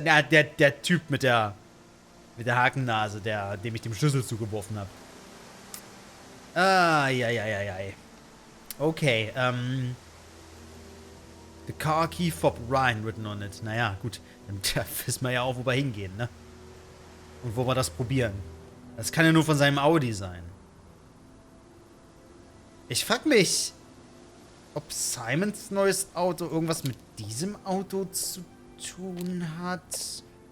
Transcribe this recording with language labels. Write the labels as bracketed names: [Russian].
[German] Na, der Typ mit der Hakennase, dem ich den Schlüssel zugeworfen habe. Ja. [English] Okay, the car key fob Ryan written on it. [German] Naja, gut. Dann wissen wir ja auch, wo wir hingehen, ne? Und wo wir das probieren. Das kann ja nur von seinem Audi sein. Ich frag mich, ob Simons neues Auto irgendwas mit diesem Auto zu tun hat.